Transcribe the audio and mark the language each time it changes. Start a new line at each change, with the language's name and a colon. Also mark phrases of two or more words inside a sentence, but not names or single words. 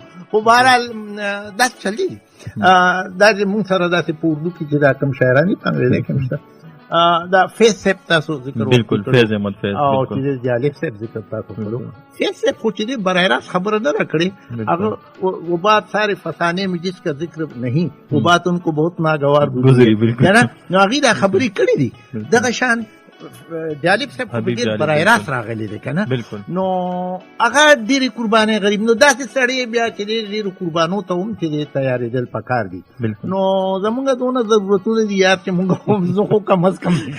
Pashto: خو به هر حال دا چلی دا چې مونږ سره داسې په اردو کې چې دا کم شاعرانی باندې کوم شته دا فیض صاحب تاسو ذکر وکړو. بالکل فیض احمد فیض او چې جالب صاحب ذکر تاسو کړو. فیض صاحب خو چې براه راست خبره نه کړې، هغه
Urdu: وہ بات سارے فسانے میں جس کا ذکر نہیں وہ بات ان کو بہت ناگوار گزری ہے نا.
Pashto: نو هغه دا خبرې کړې دي دغه شان جالب صاحب په ډیر براه راست راغلی دی کنه. نو هغه ډېرې قربانۍ غریب نو داسې سړی بیا چې ډېرو قربانو ته هم چې تیارېدل پکار دي. نو زمونږ دونه ضرورتونه دي یار چې مونږ هم زه خو کم از کم